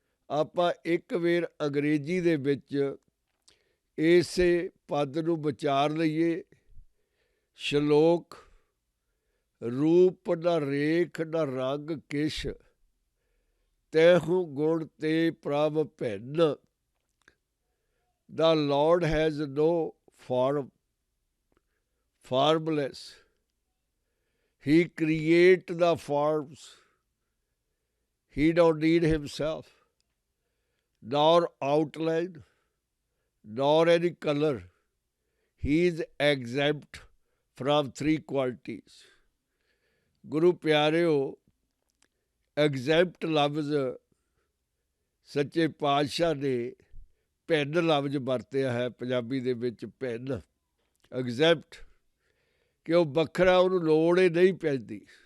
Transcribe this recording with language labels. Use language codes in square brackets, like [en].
[pa] ਆਪਾਂ ਇੱਕ ਵੇਰ ਅੰਗਰੇਜ਼ੀ ਦੇ ਵਿੱਚ ਇਸੇ ਪਦ ਨੂੰ ਵਿਚਾਰ ਲਈਏ। ਸ਼ਲੋਕ, ਰੂਪ ਨ ਰੇਖ ਨ ਰੰਗ ਕਿਛ, ਤੈਹੂ ਗੁਣ ਤੇ ਪ੍ਰਭ ਭਿੰਨ। [en] The Lord has no form, formless. He creates the forms. He don't need himself, nor outline, nor any color. He is exempt from three qualities. [pa] ਗੁਰੂ ਪਿਆਰਿਓ, ਐਗਜ਼ੈਂਪਟ ਲਫ਼ਜ਼ ਸੱਚੇ ਪਾਤਸ਼ਾਹ ਨੇ ਭਿੰਨ ਲਫ਼ਜ਼ ਵਰਤਿਆ ਹੈ ਪੰਜਾਬੀ ਦੇ ਵਿੱਚ। ਭਿੰਨ, ਐਗਜ਼ੈਂਪਟ, ਕਿ ਉਹ ਵੱਖਰਾ, ਉਹਨੂੰ ਲੋੜ ਹੀ ਨਹੀਂ ਪੈਂਦੀ।